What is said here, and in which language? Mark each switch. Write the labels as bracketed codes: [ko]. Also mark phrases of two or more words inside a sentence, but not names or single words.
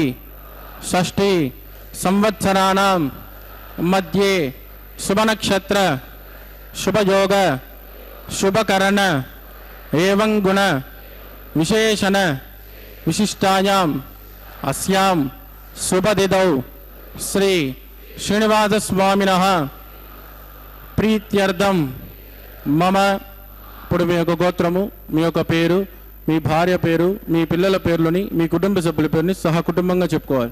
[sa] षष्ठी संवत्सराणां मध्ये शुभ नक्षत्र शुभ योग शुभकरण एवं गुण विशेषण विशिष्टायाम अस्यां शुभतिथौ श्री श्रीनिवास स्वामिनः प्रीत्यर्थम मम [te] ఇప్పుడు మీ యొక్క గోత్రము, మీ యొక్క పేరు, మీ భార్య పేరు, మీ పిల్లల పేర్లని, మీ కుటుంబ సభ్యుల పేరుని సహా కుటుంబంగా చెప్పుకోవాలి.